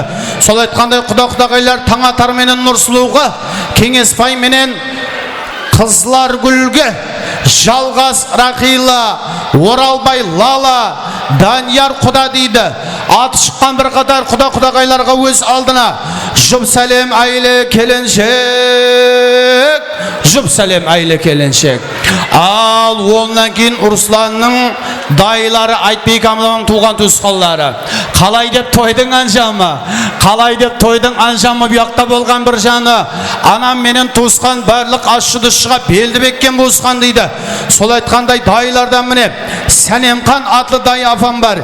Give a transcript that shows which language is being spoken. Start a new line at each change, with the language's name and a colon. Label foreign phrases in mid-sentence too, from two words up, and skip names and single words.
Kara-Kalpak: Сол айтқандай құда-құдағайлар Таңатар менен Нұрсұлуға, Кеңесбай менен Қызларгүлге, Жалғас Рақила, Оралбай Лала, Данияр құда дейді. Аты шыққан бір қатар құда-құдағайларға өз алдына жұп сәлем айлы келіншек. Жұп сәлем айлы келіншек. Al ondan keyin Ruslanның dayылары Айтбек аманың туған туысқанлары. Қалай деп тойдың анжамы? Қалай деп тойдың анжамы бұяқта болған бір жаны. Анам менен туысқан барлық ашшы-дұшшыға белді беккен болысқан дейді. Сол айтқандай дайылардан міне Сәнемқан атлы дай апам бар.